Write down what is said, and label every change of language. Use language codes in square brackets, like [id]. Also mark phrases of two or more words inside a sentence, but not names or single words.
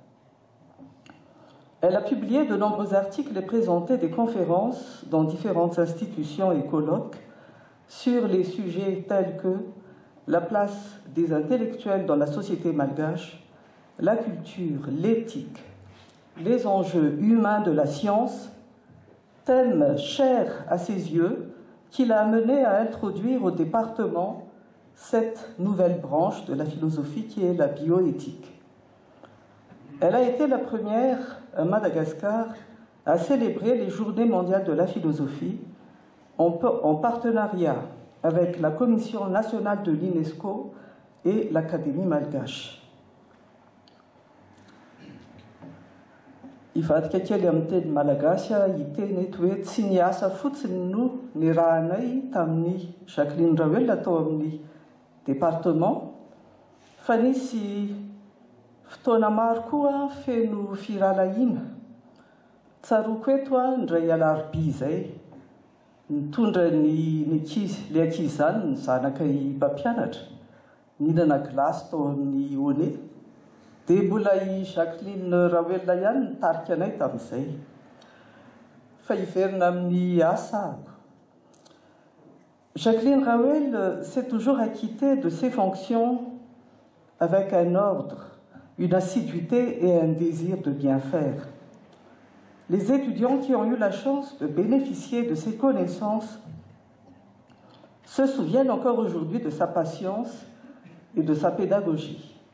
[fr] Elle a publié de nombreux articles et présenté des conférences dans différentes institutions et colloques sur les sujets tels que la place des intellectuels dans la société malgache, la culture, l'éthique, les enjeux humains de la science, thème cher à ses yeux qui l'a amené à introduire au département cette nouvelle branche de la philosophie qui est la bioéthique. Elle a été la première à Madagascar à célébrer les Journées mondiales de la philosophie en partenariat avec la Commission nationale de l'UNESCO et l'Académie malgache. [mg] Ivadika am teny malagasy iteny eto hoe tsy niasa fotsiny no ny rahanay tamin'ny Jacqueline Rawel atao amin'ny département fa nisy fotoana maro koa feno firalahiana tsaroko eto ndray alarobia zay nitondra le ankizy zany ny zanaka i mpampianatra nihinana glasy tao amin'ny Oné dia mbola i Jacqueline Rawel ihany nitarika anay tamin'izay fa hiverina amin'ny asa. [fr] Jacqueline Rawel s'est toujours acquittée de ses fonctions avec un ordre, une assiduité et un désir de bien faire. Les étudiants qui ont eu la chance de bénéficier de ses connaissances se souviennent encore aujourd'hui de sa patience et de sa pédagogie.